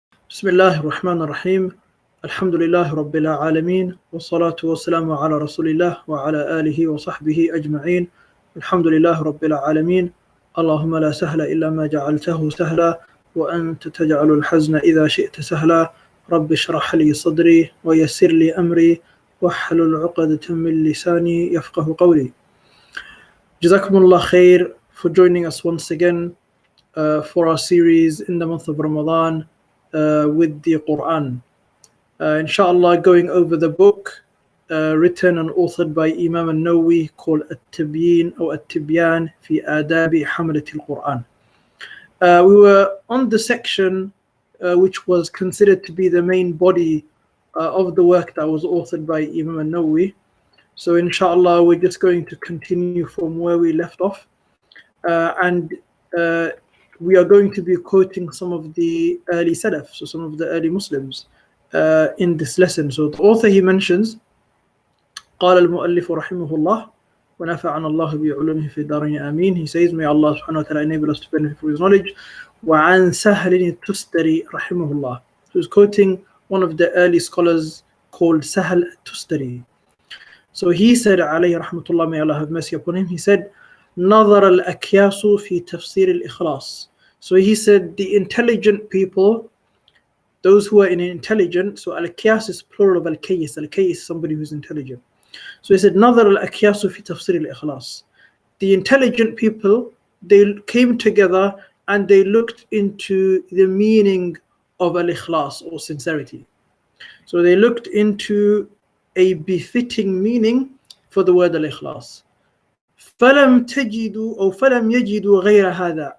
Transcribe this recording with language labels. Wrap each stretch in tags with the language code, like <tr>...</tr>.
<ar>بسم الله الرحمن الرحيم الحمد لله رب العالمين والصلاة والسلام على رسول الله وعلى آله وصحبه أجمعين. الحمد لله رب العالمين. اللهم لا سهل إلا ما جعلته سهلا وأنت تجعل الحزن إذا شئت سهلا. رب اشرح لي صدري ويسر لي أمري واحلل عقدة من لساني يفقه قولي.</ar> <en>Jazakumullah khair for joining us once again for our series in the month of Ramadan with the Quran. Inshallah, going over the book written and authored by Imam al-Nawawi called At-Tibyin or At-Tibyan fi Adabi Hamalat al-Quran. We were on the section which was considered to be the main body of the work that was authored by Imam al-Nawawi. So inshallah, we're just going to continue from where we left off. And we are going to be quoting some of the early Salaf, so some of the early Muslims in this lesson. So the author, he mentions</en> <ar>قال المؤلف رحمه الله ونفعنا الله بعلومه في الدارين آمين.</ar> <en>He says, may Allah subhanahu wa ta'ala enable us to benefit from his knowledge.</en> <ar>وعن سهل التستري رحمه الله.</ar> <en>So he's quoting one of the early scholars called Sahal al-Tustari. So he said,</en> <ar>عليه رحمة الله,</ar> <en>may Allah have mercy upon him, he said,</en> <ar>نظر الأكياس في تفسير الإخلاص.</ar> <en>So he said, the intelligent people, those who are intelligent, so al-Akyas is plural of al-Kayyis. Al-Kayyis is somebody who's intelligent. So he said,</en> <ar>نظر الأكياس في تفسير الإخلاص.</ar> <en>The intelligent people, they came together and they looked into the meaning of al-Ikhlas or sincerity. So they looked into a befitting meaning for the word al-Ikhlas.</en> <ar>فَلَمْ تَجِدُوا أو فَلَمْ يَجِدُوا غَيْرَ هَذَا.</ar>